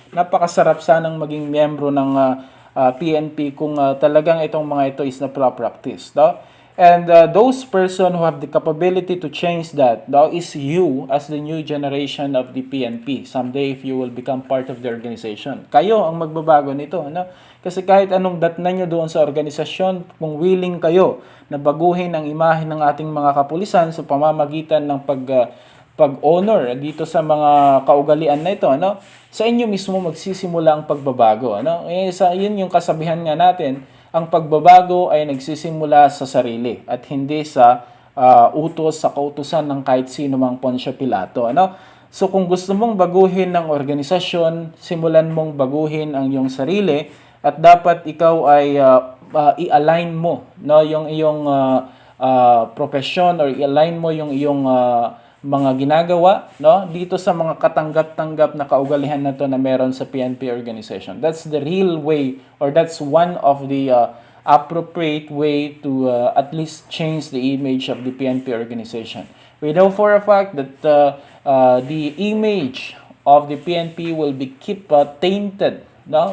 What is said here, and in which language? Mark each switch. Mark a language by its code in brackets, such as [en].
[tl] Napakasarap sanang maging miyembro ng PNP kung talagang itong mga ito is na practice, no? [en] And those person who have the capability to change that, no, is you as the new generation of the PNP. Someday, if you will become part of the organization, [tl] kayo ang magbabago nito, [en] no? [tl] Kasi kahit anong datnan nyo doon sa organisasyon, kung willing kayo na baguhin ang imahe ng ating mga kapulisan sa pamamagitan ng pag-honor dito sa mga kaugalian na ito, ano? Sa inyo mismo magsisimula ang pagbabago, ano? Yun yung kasabihan nga natin, ang pagbabago ay nagsisimula sa sarili at hindi sa utos sa kautusan ng kahit sino mang Poncio Pilato, ano? So kung gusto mong baguhin ng organisasyon, simulan mong baguhin ang iyong sarili at dapat ikaw ay i-align mo, no, yung iyong profession or i-align mo yung iyong mga ginagawa, no, dito sa mga katanggap-tanggap na kaugalian na to na meron sa PNP organization. [en] That's the real way, or that's one of the appropriate way to at least change the image of the PNP organization. We know for a fact that the image of the PNP will be keep tainted, no?